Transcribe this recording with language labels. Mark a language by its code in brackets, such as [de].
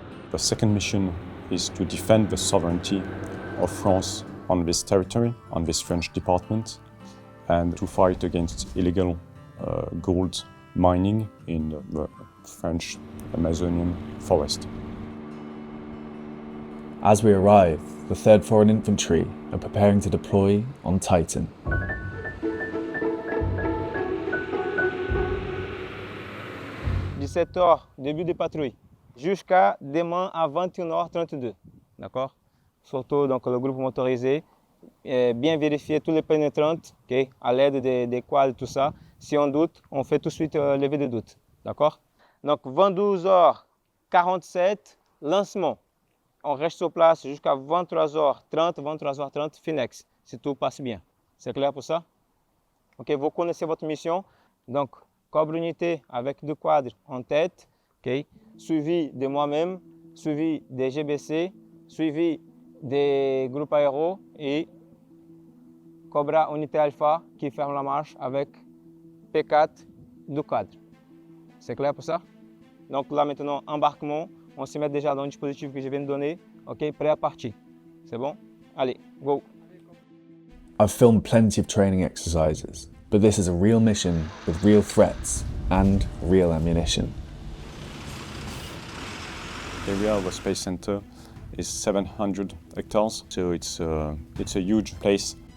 [en] The second mission is to defend the sovereignty of France on this territory, on this French department, and to fight against illegal gold mining in the French Amazonian forest. As we arrive, the 3rd Foreign Infantry are preparing to deploy on Titan. [fr] « 17h, début de patrouille, jusqu'à demain à 21h32. D'accord? Surtout donc, le groupe motorisé, bien vérifier tous les pénétrants, okay, à l'aide des quads, tout ça. Si on doute, on fait tout de suite lever de doute. D'accord? Donc 22h47, lancement. On reste sur place jusqu'à 23h30, 23h30, Finex, si tout passe bien. C'est clair pour ça? Ok, vous connaissez votre mission. Donc, Cobre unité avec 2 quadres en tête, okay, suivi de moi-même, suivi des GBC, suivi des groupes aéros et Cobra unité alpha qui ferme la marche avec P4 2 quadres. C'est clair pour ça? Donc là maintenant, embarquement, on se met déjà dans le dispositif que je viens de donner, ok, prêt à partir. C'est bon? Allez, go! [en] I've filmed plenty of training exercises, But this is a real mission with real threats and real ammunition. The area of the Space Center is 700 hectares, so it's a huge place.